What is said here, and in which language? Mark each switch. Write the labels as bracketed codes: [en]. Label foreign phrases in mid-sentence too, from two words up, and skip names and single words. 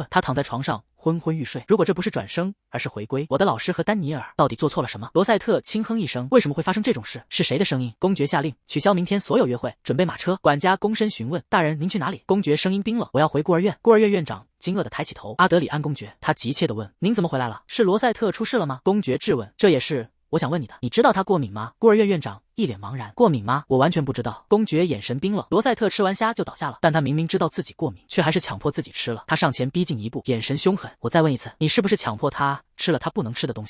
[zh] 他躺在床上昏昏欲睡。如果這不是轉生，而是回歸，我的老師和丹尼爾到底做錯了什麼？羅賽特輕哼一聲，為什麼會發生這種事？是誰的聲音？公爵下令取消明天所有約會，準備馬車。管家躬身詢問，大人您去哪裡？公爵聲音冰冷，我要回孤兒院。孤兒院院長驚愕地抬起頭，阿德里安公爵。他急切地問，您怎麼回来了？是羅賽特出事了嗎？公爵質問，這也是我想問你的，你知道他過敏嗎？孤兒院院長一臉茫然，過敏嗎？我完全不知道。公爵眼神冰冷。羅賽特吃完蝦就倒下了，但他明明知道自己過敏，卻還是強迫自己吃了。他上前逼近一步，眼神凶狠。我再問一次，你是不是強迫他吃了他不能吃的東西？